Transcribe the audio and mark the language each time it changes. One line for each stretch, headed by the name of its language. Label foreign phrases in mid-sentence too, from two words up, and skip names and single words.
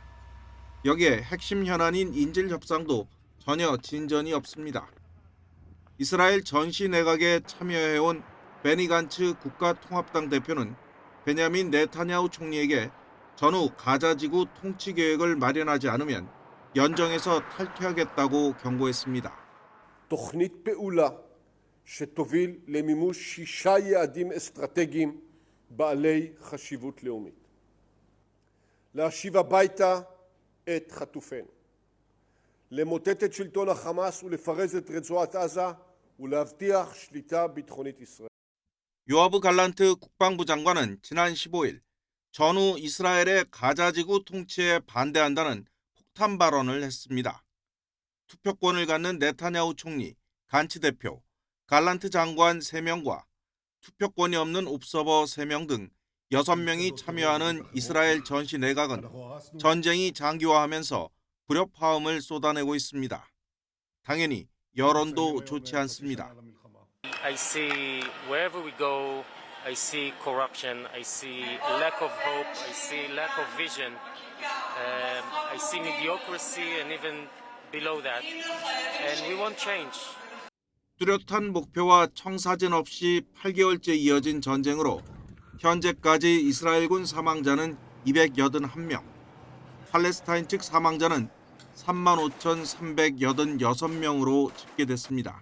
Korean: 여기에 핵심 현안인 인질 협상도 전혀 진전이 없습니다. 이스라엘 전시 내각에 참여해온 베니 간츠 국가통합당 대표는 베냐민 네타냐후 총리에게 전후 가자지구 통치 계획을 마련하지 않으면 연정에서 탈퇴하겠다고 경고했습니다.
Hebrew: תוכנית פעולה שתוביל למימוש 6 יעדים אסטרטגיים בעלי חשיבות לאומית. להשיב הביתה את חטופינו, למוטט את שלטון החמאס ולפרז את רצועת עזה ולהבטיח שליטה ביטחונית ישראל.
Korean: 요아브 갈란트 국방부 장관은 지난 15일 전후 이스라엘의 가자지구 통치에 반대한다는 폭탄 발언을 했습니다. 투표권을 갖는 네타냐후 총리, 간츠 대표, 갈란트 장관 3명과 투표권이 없는 옵서버 3명 등 6명이 참여하는 이스라엘 전시 내각은 전쟁이 장기화하면서 불협화음을 쏟아내고 있습니다. 당연히 여론도 좋지 않습니다.
English: I see wherever we go, I see corruption, I see lack of hope, I see lack of vision, I see mediocrity and even below that. And we want change.
Korean: 뚜렷한 목표와 청사진 없이 8개월째 이어진 전쟁으로 현재까지 이스라엘군 사망자는 281명, 팔레스타인 측 사망자는 35,386명으로 집계됐습니다.